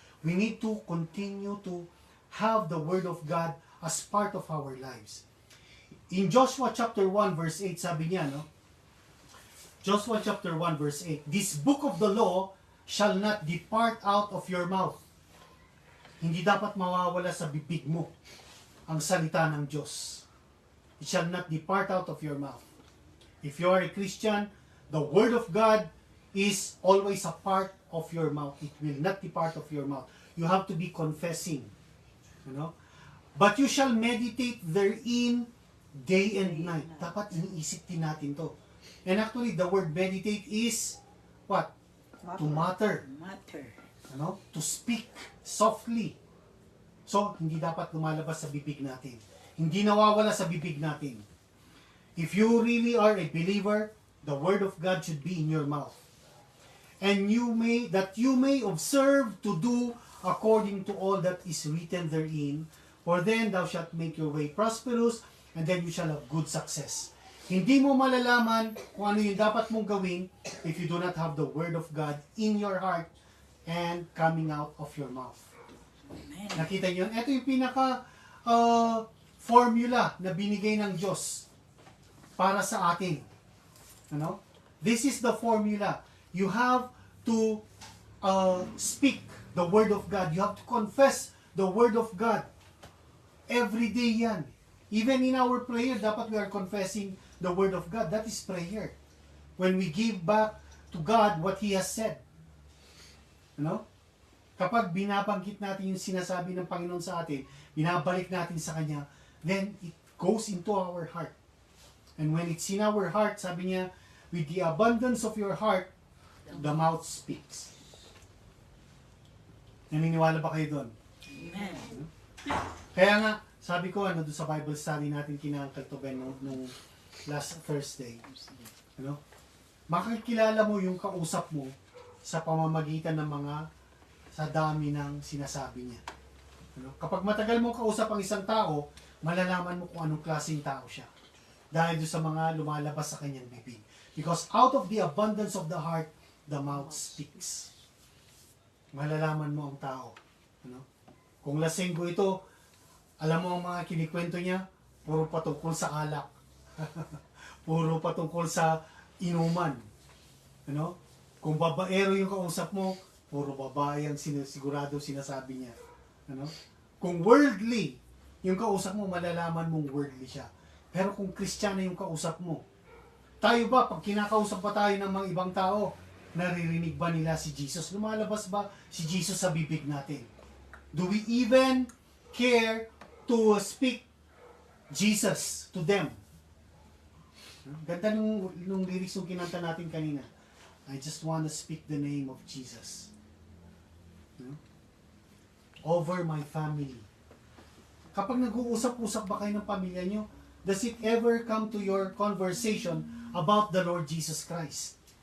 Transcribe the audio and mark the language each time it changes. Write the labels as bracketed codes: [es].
[en] We need to continue to have the Word of God as part of our lives. In Joshua chapter 1 verse 8, [tl] sabi niya, [en] Joshua chapter 1 verse 8, this book of the law shall not depart out of your mouth. [tl] Hindi dapat mawawala sa bibig mo ang salita ng Diyos. [en] It shall not depart out of your mouth. If you are a Christian, the Word of God is always a part of your mouth. It will not depart of your mouth. You have to be confessing. But you shall meditate therein day and night. [tl] Dapat iniisip din natin to. [en] And actually, the word meditate is what? To mutter. Matter. To speak softly. [tl] So, hindi dapat lumalabas sa bibig natin. Hindi nawawala sa bibig natin. [en] If you really are a believer, the Word of God should be in your mouth. And you may observe to do according to all that is written therein, for then thou shalt make your way prosperous, and then you shall have good success. [tl] Hindi mo malalaman kung ano yung dapat mong gawin [en] if you do not have the Word of God in your heart and coming out of your mouth. Amen. [tl] Nakita niyo? Ito yung pinaka formula na binigay ng Diyos para sa atin. [en] This is the formula. You have to speak the Word of God. You have to confess the Word of God. Every day yan. Even in our prayer, dapat we are confessing the Word of God. That is prayer. When we give back to God what He has said. [tl] Kapag binabanggit natin yung sinasabi ng Panginoon sa atin, binabalik natin sa Kanya, then it goes into our heart. [en] And when it's in our heart, [tl] sabi niya, [en] with the abundance of your heart, the mouth speaks. [tl] Naniniwala ba kayo doon? [en] Amen. [tl] Kaya nga, sabi ko, doon sa Bible study natin kina Uncle Toben nung last Thursday, makikilala mo yung kausap mo sa pamamagitan ng sa dami ng sinasabi niya. Kapag matagal mo kausap ang isang tao, malalaman mo kung anong klaseng tao siya. Dahil doon sa mga lumalabas sa kanyang bibig. [en] Because out of the abundance of the heart, the mouth speaks. [tl] Malalaman mo ang tao. Kung lasenggo ito, alam mo ang mga kinikwento niya, puro patungkol sa alak. Puro patungkol sa inuman. Kung babaero yung kausap mo, puro babae ang sigurado sinasabi niya. Kung worldly yung kausap mo, malalaman mong worldly siya. Pero kung Kristiyano yung kausap mo, tayo ba, pag kinakausap pa tayo ng mga ibang tao, naririnig ba nila si Jesus? Lumalabas ba si Jesus sa bibig natin? [en] Do we even care to speak Jesus to them? [tl] Ganda nung lyrics nung kinanta natin kanina. [en] I just want to speak the name of Jesus. No? Over my family. [tl] Kapag nag-uusap-usap ba kayo ng pamilya nyo, [en] does it ever come to your conversation about the Lord Jesus Christ?